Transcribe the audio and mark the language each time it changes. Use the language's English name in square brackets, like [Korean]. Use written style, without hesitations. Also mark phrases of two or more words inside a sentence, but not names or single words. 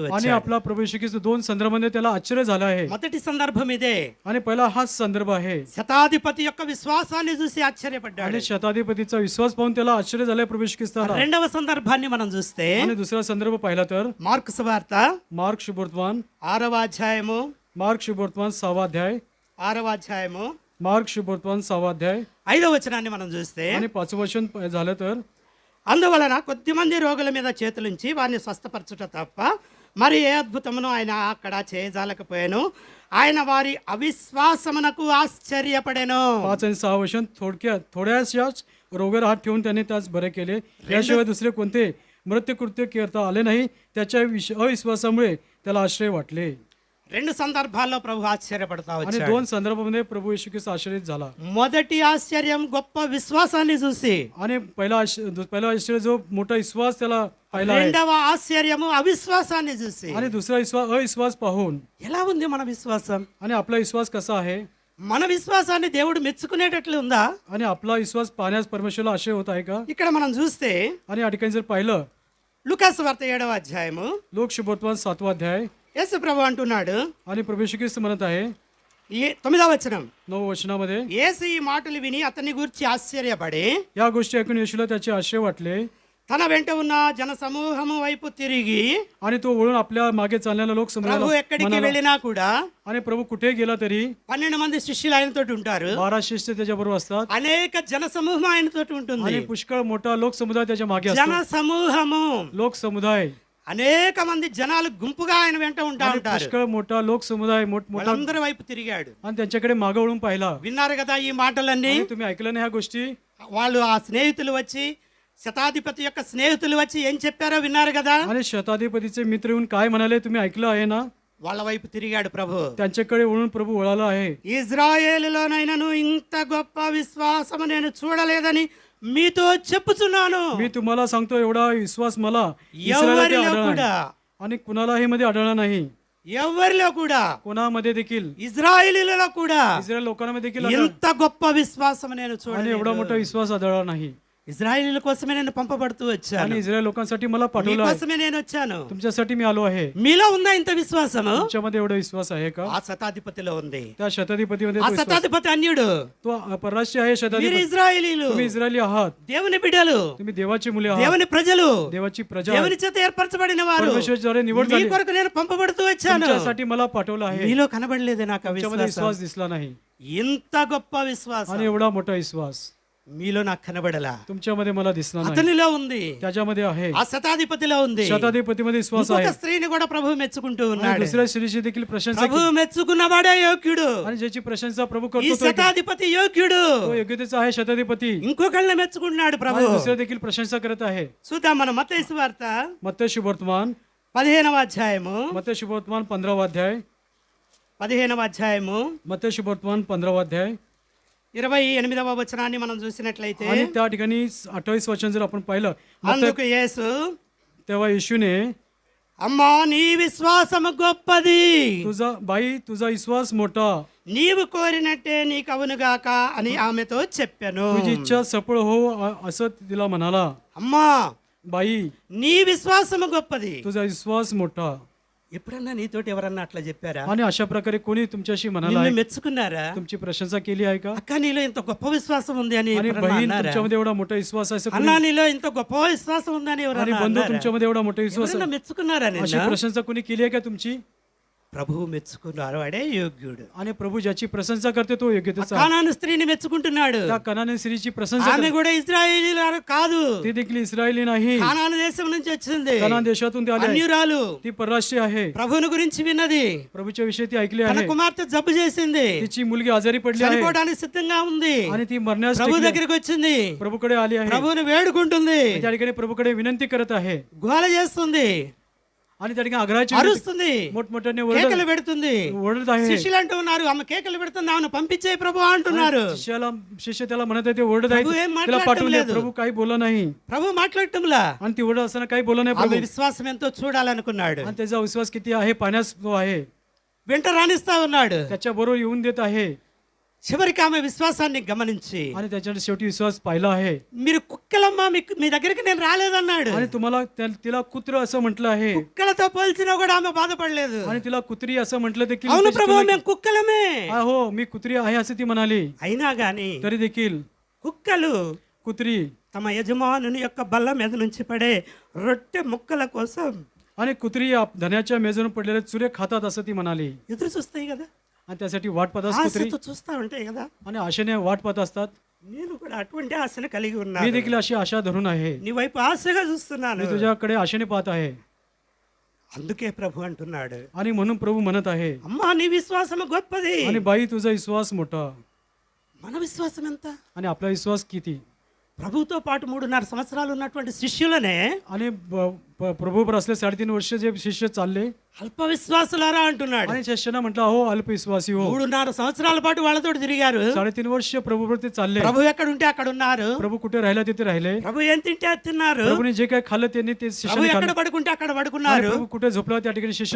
[Marathi] आणि [Telugu] వచ్చాడు. [Marathi] आपला प्रभू येशू ख्रिस्त 2 संदर्भामध्ये त्याला आश्चर्य झालं आहे. [Telugu] మొదటి సందర్భం ఇదే. [Marathi] आणि पहिला हाच संदर्भ आहे. [Telugu] శతాధిపతి యొక్క విశ్వాసాన్ని చూసి ఆశ్చర్యపడ్డాడు. [Marathi] आणि शताधिपतीचा विश्वास पाहून त्याला आश्चर्य झालंय प्रभू येशू ख्रिस्ताला. [Telugu] రెండవ సందర్భాన్ని మనం చూస్తే [Marathi] आणि दुसरा संदर्भ पाहिला तर [Telugu] మార్కు సువార్త [Marathi] मार्क शुभवर्तमान [Telugu] 6వ అధ్యాయము [Marathi] 6वा अध्याय [Telugu] 6వ అధ్యాయము [Marathi] मार्क शुभवर्तमान 6वा अध्याय [Telugu] 5వ వచనాన్ని మనం చూస్తే [Marathi] आणि 5वं वचन झालं तर [Telugu] అందువలన కొద్దిమంది రోగుల మీద చేతులుంచి వారిని స్వస్థపరచుట తప్ప మరి ఏ అద్భుతమును ఆయన అక్కడ చేయజాలకపోయాను. ఆయన వారి అవిశ్వాసమునకు ఆశ్చర్యపడెను. [Marathi] 5 आणि 6 वचन थोड्याशाच रोगावर हात ठेवून त्याने त्यास बरे केले. याशिवाय दुसरे कोणते मृत्युकृत्य करता आले नाही, त्याच्या अविश्वासामुळे त्याला आश्रय वाटले. [Telugu] రెండు సందర్భాల్లో ప్రభు ఆశ్చర్యపడతా [Marathi] आणि [Telugu] వచ్చాడు. [Marathi] 2 संदर्भामध्ये प्रभू येशू ख्रिस्त आश्चर्यित झाला. [Telugu] మొదటి ఆశ్చర్యం గొప్ప విశ్వాసాన్ని చూసి, [Marathi] आणि पहिला आश्चर्य जो मोठा विश्वास त्याला पाहिला आहे, [Telugu] రెండవ ఆశ్చర్యము అవిశ్వాసాన్ని చూసి. [Marathi] आणि दुसरा अविश्वास पाहून, [Telugu] ఎలా ఉంది మన విశ్వాసం? [Marathi] आणि आपला विश्वास कसा आहे, [Telugu] మన విశ్వాసాన్ని దేవుడు మెచ్చుకునేటట్లు ఉందా? [Marathi] आणि आपला विश्वास पाहण्यास परमेश्वराला आश्चर्य होत आहे का? [Telugu] ఇక్కడ మనం చూస్తే [Marathi] आणि या ठिकाणी जर पाहिलं, [Telugu] లూకాసు వార్త 7వ అధ్యాయము [Marathi] लोक शुभोत्वान 7वा अध्याय, [Telugu] యేసు ప్రభు అంటున్నాడు, [Marathi] आणि प्रभू येशू ख्रिस्त म्हणत आहे [Telugu] 9వ వచనం, [Marathi] 9 वचनामध्ये, [Telugu] యేసు ఈ మాటలు విని అతని గురించి ఆశ్చర్యపడి [Marathi] या गोष्टी ऐकून येशूला त्याचे आश्चर्य वाटले, [Telugu] తన వెంట ఉన్న జన సమూహము వైపు తిరిగి, [Marathi] आणि तो वळून आपल्या मागे चाललेला लोक [Telugu] ప్రభు [Marathi] समोर [Telugu] ఎక్కడికి వెళ్ళినా కూడా [Marathi] आणि प्रभू कुठे गेला तरी [Telugu] 12 మంది శిష్యులు ఆయనతో ఉంటారు. [Marathi] 12 शिष्य त्याच्याबरोबर असतात, [Telugu] అనేక జన సమూహం ఆయనతో ఉంటుంది. [Marathi] आणि पुष्कळ मोठा लोक समुदाय त्याच्या मागे [Telugu] జన [Marathi] असतो. [Telugu] సమూహము, [Marathi] लोक समुदाय, [Telugu] అనేక మంది జనాలు గుంపుగా ఆయన వెంట ఉంటా [Marathi] आणि [Telugu] ఉంటారు. [Marathi] पुष्कळ मोठा लोक समुदाय मोठा, [Telugu] వాళ్ళందరి వైపు తిరిగాడు. [Marathi] आणि त्यांच्याकडे मागे वळून पाहिला. [Telugu] విన్నారు కదా ఈ మాటలన్నీ? [Marathi] आणि तुम्ही ऐकलं नाही ह्या गोष्टी? [Telugu] వాళ్ళు ఆ స్నేహితులు వచ్చి, శతాధిపతి యొక్క స్నేహితులు వచ్చి ఏం చెప్పారో విన్నారు కదా? [Marathi] आणि शताधिपतीचे मित्र येऊन काय म्हणाले तुम्ही ऐकलं आहे ना? [Telugu] వాళ్ళ వైపు తిరిగాడు ప్రభు. [Marathi] त्यांच्याकडे वळून प्रभू वळाला आहे. [Telugu] ఇజ్రాయేలులోనైనాను ఇంత గొప్ప విశ్వాసము నేను చూడలేదని మీతో చెప్పుచున్నాను. [Marathi] मी तुम्हाला सांगतो, एवढा विश्वास मला इस्रायलामध्ये [Telugu] ఎవరిలో [Marathi] आढळला [Telugu] కూడా, [Marathi] नाही. आणि कुणालाही मध्ये आढळला नाही. [Telugu] ఎవరిలో కూడా, [Marathi] कोणामध्ये देखील, [Telugu] ఇజ్రాయేలీలలో కూడా [Marathi] इस्रायल लोकांमध्ये देखील आढळला. [Telugu] ఇంత గొప్ప విశ్వాసం నేను [Marathi] आणि [Telugu] చూడలేదు. [Marathi] एवढा मोठा विश्वास आढळला नाही. [Telugu] ఇజ్రాయేలీల కోసమే నేను పంపబడుతూ వచ్చాను. [Marathi] आणि इस्रायल लोकांसाठी मला पाठवलं आहे. [Telugu] మీకోసమే నేను వచ్చాను. [Marathi] तुमच्यासाठी मी आलो आहे. [Telugu] మీలో ఉందా ఇంత విశ్వాసము? [Marathi] तुमच्यामध्ये एवढा विश्वास आहे का? [Telugu] ఆ శతాధిపతిలో ఉంది. [Marathi] त्या शताधिपतीमध्ये [Telugu] ఆ [Marathi] तो विश्वास. [Telugu] శతాధిపతి అన్యుడు, [Marathi] तो परराष्ट्रीय आहे [Telugu] మీరు [Marathi] शताधिपती. [Telugu] ఇజ్రాయేలీలు, [Marathi] तुम्ही इस्रायली आहात, [Telugu] దేవుని బిడ్డలు, [Marathi] तुम्ही देवाची मुले आहात, [Telugu] దేవుని ప్రజలు, [Marathi] देवाची प्रजा, [Telugu] దేవుని చేత ఏర్పరచబడిన వారు. [Marathi] परमेश्वराद्वारे निवड [Telugu] మీ [Marathi] झाली. [Telugu] కొరకు నేను పంపబడుతూ వచ్చాను. [Marathi] तुमच्यासाठी मला पाठवलं आहे. [Telugu] మీలో కనబడలేదు నాకు ఆ [Marathi] तुमच्यामध्ये [Telugu] విశ్వాసం. [Marathi] विश्वास दिसला नाही. [Telugu] ఇంత గొప్ప విశ్వాసం [Marathi] आणि एवढा मोठा विश्वास [Telugu] మీలో నాకు కనబడలా. [Marathi] तुमच्यामध्ये मला दिसला नाही. [Telugu] అతనిలో ఉంది, [Marathi] त्याच्यामध्ये आहे. [Telugu] ఆ శతాధిపతిలో ఉంది. [Marathi] शताधिपतीमध्ये विश्वास [Telugu] ఇంకొక [Marathi] आहे. [Telugu] స్త్రీని కూడా ప్రభు మెచ్చుకుంటూ [Marathi] आणि [Telugu] ఉన్నాడు. [Marathi] दुसऱ्या स्त्रीची देखील प्रशंसा [Telugu] ప్రభు మెచ్చుకున్నవాడే యోగ్యుడు. [Marathi] आणि ज्याची प्रशंसा प्रभू [Telugu] ఈ [Marathi] करतो [Telugu] శతాధిపతి యోగ్యుడు. [Marathi] तो योग्यतेचा आहे शताधिपती. [Telugu] ఇంకొకళ్ళని మెచ్చుకుంటున్నాడు ప్రభు. [Marathi] आणि दुसरे देखील प्रशंसा करत आहे. [Telugu] చూద్దాం మన మత్తయి సువార్త [Marathi] मत्तेय शुभवर्तमान [Telugu] 15వ అధ్యాయము, [Marathi] मत्तेय शुभवर्तमान 15वा अध्याय, [Telugu] 15వ అధ్యాయము [Marathi] मत्तेय शुभवर्तमान 15वा अध्याय, [Telugu] 28వ వచనాన్ని మనం చూసినట్లయితే, [Marathi] आणि त्या ठिकाणी 28 वचन जर आपण पाहिलं, [Telugu] అందుకు యేసు, [Marathi] तेव्हा येशूने, [Telugu] అమ్మా నీ విశ్వాసము గొప్పది, [Marathi] तुझा विश्वास मोठा, [Telugu] నీవు కోరినట్టే నీకు అవునుగాక అని ఆమెతో చెప్పాను. [Marathi] तुझी इच्छा सफळ हो असं तिला म्हणाला. [Telugu] అమ్మా [Marathi] बाई, [Telugu] నీ విశ్వాసము గొప్పది. [Marathi] तुझा विश्वास मोठा. [Telugu] ఎప్పుడన్నా నీతోటి ఎవరన్నా అట్లా చెప్పారా? [Marathi] आणि अशा प्रकारे कोणी तुमच्याशी म्हणाला [Telugu] నిన్ను [Marathi] आहे, [Telugu] మెచ్చుకున్నారా? [Marathi] तुमची प्रशंसा केली आहे का? [Telugu] అక్క నీలో ఇంత గొప్ప విశ్వాసం ఉంది అని [Marathi] आणि [Telugu] ఎవరన్నా [Marathi] बहीण [Telugu] అన్నారా? [Marathi] तुमच्यामध्ये एवढा मोठा विश्वास आहे असं [Telugu] అన్నా [Marathi] कोणी- [Telugu] నీలో ఇంత గొప్ప విశ్వాసం ఉందని [Marathi] आणि [Telugu] ఎవరన్నా [Marathi] बंधू [Telugu] అన్నారా? [Marathi] तुमच्यामध्ये एवढा मोठा विश्वास [Telugu] ఎవరన్నా [Marathi] आहे [Telugu] మెచ్చుకున్నారా [Marathi] अशी [Telugu] నిన్ను? [Marathi] प्रशंसा कोणी केली आहे का तुमची? [Telugu] ప్రభువు మెచ్చుకున్నారు, వాడే యోగ్యుడు. [Marathi] आणि प्रभू ज्याची प्रशंसा करते तो योग्यतेचा आहे. [Telugu] కానాను స్త్రీని మెచ్చుకుంటున్నాడు. [Marathi] त्या कनाने स्त्रीची प्रशंसा [Telugu] ఆమె కూడా ఇజ్రాయేలీలు కాదు, [Marathi] ती देखील इस्रायली नाही, [Telugu] కానాను దేశం నుంచి వచ్చింది, [Marathi] कनान देशातून ती आली आहे. [Telugu] అన్యురాలు. [Marathi] ती परराष्ट्रीय आहे. [Telugu] ప్రభువుని గురించి విన్నది. [Marathi] प्रभूच्या विषयी ती ऐकली [Telugu] తన [Marathi] आहे. [Telugu] కుమార్తె జబ్బు చేసింది, [Marathi] तिची मुलगी आजारी पडली आहे [Telugu] చనిపోవడానికి సిద్ధంగా ఉంది. [Marathi] आणि ती मरण्यास [Telugu] ప్రభు [Marathi] टेकली आहे. [Telugu] దగ్గరికి వచ్చింది, [Marathi] प्रभूकडे आली आहे. [Telugu] ప్రభువుని వేడుకుంటుంది, [Marathi] त्या ठिकाणी प्रभूकडे विनंती करत आहे [Telugu] గోల చేస్తుంది, [Marathi] आणि त्या ठिकाणी आग्रहाची [Telugu] అరుస్తుంది, [Marathi] मोठमोठ्याने [Telugu] కేకలు పెడుతుంది. [Marathi] ओरडत आहे. [Telugu] శిష్యులు అంటూ ఉన్నారు, ఆమె కేకలు పెడుతుంది, ఆమెను పంపించే ప్రభు అంటున్నారు. [Marathi] शिष्य त्याला म्हणत आहे, ते ओरडत आहे, प्रभू हे तिला [Telugu] माట్లాడటం [Marathi] पाठवून दे. [Telugu] లేదు. [Marathi] प्रभू काही बोलला नाही [Telugu] ప్రభు మాట్లాడటంలా. [Marathi] आणि ती ओरडत असताना काही बोलला नाही [Telugu] ఆమె [Marathi] प्रभू. [Telugu] విశ్వాసం ఎంతో చూడాలనుకున్నాడు. [Marathi] आणि त्याचा विश्वास किती आहे पाहण्यास तो आहे. [Telugu] వెంట రాణిస్తా ఉన్నాడు. [Marathi] त्याच्या बरोबर येऊन देत आहे [Telugu] చివరికి ఆమె విశ్వాసాన్ని గమనించి, [Marathi] आणि त्याच्याकडे शेवटी विश्वास पाहिला आहे. [Telugu] మీరు కుక్కలమ్మా, మీ దగ్గరికి నేను రాలేదన్నాడు. [Marathi] आणि तुम्हाला तिला कुत्र असं म्हटलं आहे [Telugu] కుక్కలతో పోల్చినా కూడా ఆమె బాధపడలేదు. [Marathi] आणि तिला कुत्री असं म्हटलं देखील [Telugu] అవును [Marathi] त्याची [Telugu] ప్రభు [Marathi] तुला- [Telugu] మేము కుక్కలమే. [Marathi] हो मी कुत्री आहे असं ती म्हणाली. [Telugu] అయినా గాని [Marathi] तरी देखील [Telugu] కుక్కలు [Marathi] कुत्री [Telugu] తమ యజమానుని యొక్క బల్ల మీద నుంచి పడే రొట్టె ముక్కల కోసం [Marathi] आणि कुत्री धन्याच्या मेजून पडलेले चुरे खातात असं ती म्हणाली. [Telugu] ఎదురు చూస్తాయి కదా, [Marathi] आणि त्यासाठी वाट पाहत असतात कुत्री [Telugu] ఆశతో చూస్తా ఉంటాయి కదా. [Marathi] आणि आशेने वाट पाहत असतात. [Telugu] నేను కూడా అటువంటి ఆశను కలిగి [Marathi] मी [Telugu] ఉన్నాను. [Marathi] देखील अशी आशा धरून आहे. [Telugu] నీ వైపు ఆశగా చూస్తున్నాను. [Marathi] मी तुझ्याकडे आशेने पाहत आहे. [Telugu] అందుకే ప్రభు అంటున్నాడు, [Marathi] आणि म्हणून प्रभू म्हणत आहे, [Telugu] అమ్మా నీ విశ్వాసము గొప్పది. [Marathi] आणि बाई तुझा विश्वास मोठा. [Telugu] మన విశ్వాసం ఎంత? [Marathi] आणि आपला विश्वास किती? [Telugu] ప్రభుతో పాటు 3.5 సంవత్సరాలు ఉన్నటువంటి శిష్యులనే [Marathi] आणि प्रभूवर असले 3.5 वर्ष जे शिष्य चालले [Telugu] అల్ప విశ్వాసులారా అంటున్నాడు. [Marathi] आणि शिष्यांना म्हटलं अहो अल्पविश्वासी हो. [Telugu] 3.5 సంవత్సరాల పాటు వాళ్ళతో తిరిగారు. [Marathi] 3.5 वर्ष प्रभूवर ते चालले. [Telugu] ప్రభు ఎక్కడ ఉంటే అక్కడ ఉన్నారు. [Marathi] प्रभू कुठे राहिला तिथे राहिले. [Telugu] ప్రభు ఏం తింటే అది తిన్నారు. [Marathi] प्रभूने जे काही खाल्लं त्यांनी ते [Telugu] ప్రభు [Marathi] शिष्याने [Telugu] ఎక్కడ [Marathi] खाल्लं. [Telugu] పడుకుంటే అక్కడ [Marathi] आणि [Telugu] పడుకున్నారు. [Marathi] प्रभू कुठे झोपला त्या ठिकाणी शिष्य